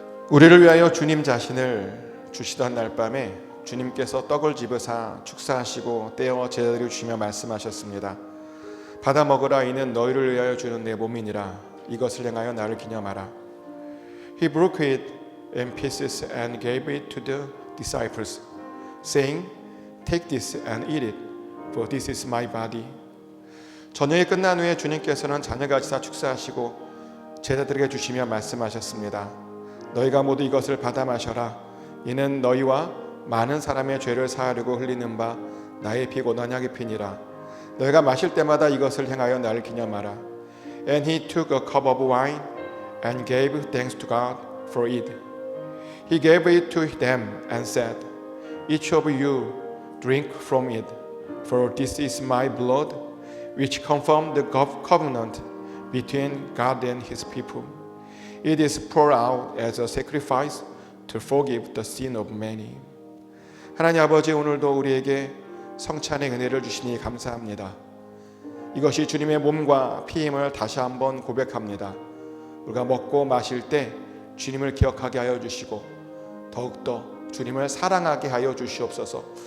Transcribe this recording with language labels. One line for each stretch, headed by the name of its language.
Korean: 우리를 위하여 주님 자신을 주시던 날 밤에 주님께서 떡을 집으사 축사하시고 떼어 제자들에게 주시며 말씀하셨습니다. 받아 먹으라. 이는 너희를 위하여 주는 내 몸이니라. 이것을 행하여 나를 기념하라.
English: He broke it in pieces and gave it to the disciples, saying, Take this and eat it, for this is my body.
Korean: 저녁이 끝난 후에 주님께서는 잔을가지사 축사하시고 제자들에게 주시며 말씀하셨습니다. 너희가 모두 이것을 받아 마셔라. 이는 너희와 많은 사람의 죄를 사하려고 흘리는 바 나의 피 곧 언약의 피니라. 너희가 마실 때마다 이것을 행하여 나를 기념하라.
English: And he took a cup of wine and gave thanks to God for it. He gave it to them and said, Each of you drink from it, for this is my blood, which confirms the covenant between God and his people. It is poured out as a sacrifice to forgive the sin of many.
Korean: 하나님 아버지, 오늘도 우리에게 성찬의 은혜를 주시니 감사합니다. 이것이 주님의 몸과 피임을 다시 한번 고백합니다. 우리가 먹고 마실 때 주님을 기억하게 하여 주시고 더욱더 주님을 사랑하게 하여 주시옵소서.